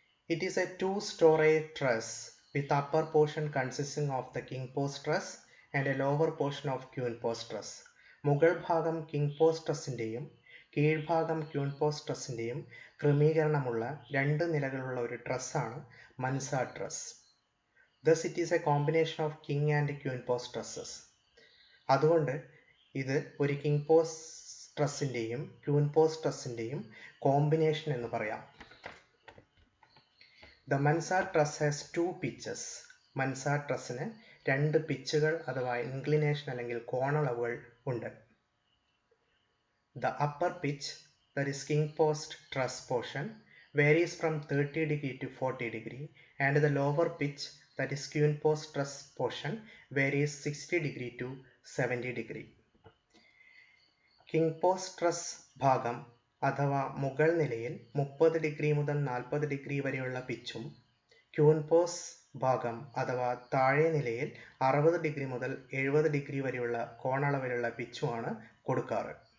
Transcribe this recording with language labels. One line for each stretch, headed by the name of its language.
English: It is a 2-story truss with upper portion consisting of the king post truss and a lower portion of queen post truss.
Malayalam: മുകൾ ഭാഗം king post ട്രസ്സിൻ്റെയും കീഴ്ഭാഗം queen post ട്രസ്സിൻ്റെയും ക്രമീകരണമുള്ള രണ്ട് നിലകളുള്ള ഒരു ട്രസ്സാണ് mansard truss.
English: Thus it is a combination of king and queen post trusses.
Malayalam: അതുകൊണ്ട് ഇത് ഒരു king post ട്രസ്സിൻ്റെയും queen post ട്രസ്സിൻ്റെയും combination എന്ന് പറയാം.
English: The Mansard truss has 2 pitches.
Malayalam: Mansard ട്രസ്സിന് രണ്ട് പിച്ചുകൾ അഥവാ ഇൻക്ലിനേഷൻ അല്ലെങ്കിൽ കോണളവുകൾ ഉണ്ട്.
English: The upper pitch, that is king post truss portion, varies from 30 degree to 40 degree, and the lower pitch, that is queen post truss portion, varies 60 degree to 70 degree.
Malayalam: King post truss ഭാഗം അഥവാ മുകൾ നിലയിൽ 30 degree മുതൽ 40 degree വരെയുള്ള പിച്ചും queen post ഭാഗം അഥവാ താഴെ നിലയിൽ 60 ഡിഗ്രി മുതൽ 70 ഡിഗ്രി വരെയുള്ള കോണളവിലുള്ള പിച്ചുമാണ് കൊടുക്കാറ്.